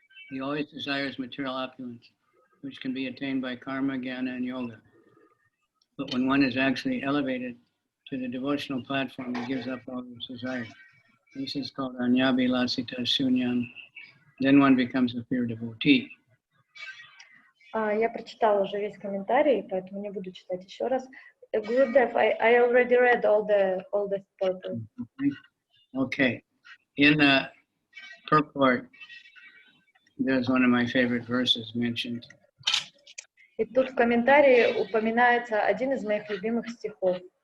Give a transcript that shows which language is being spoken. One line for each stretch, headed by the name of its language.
English: He always desires material opulence, which can be attained by karma, jnana, and yoga. But when one is actually elevated to the devotional platform, he gives up all his desires. This is called anyabilasita-shunyam. Then one becomes a pure devotee.
Russian: Я прочитала уже весь комментарий, поэтому не буду читать еще раз.
English: Gurudev, I already read all the purport. Okay. In the purport, there's one of my favorite verses mentioned.
Russian: И тут в комментарии упоминается один из моих любимых стихов.